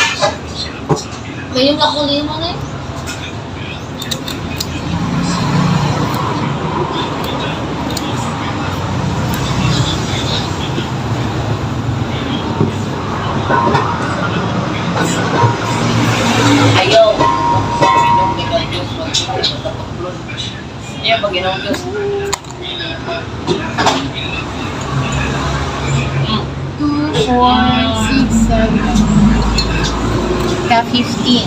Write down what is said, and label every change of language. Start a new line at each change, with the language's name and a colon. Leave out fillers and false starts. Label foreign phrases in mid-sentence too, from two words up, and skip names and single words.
Filipino: Ngayon ako lima na eh. Ayaw.
Indonesian: Minum dengan jus. Iya,
Filipino: pag-inom jus. 2, 4, 6, 7. Ka 15.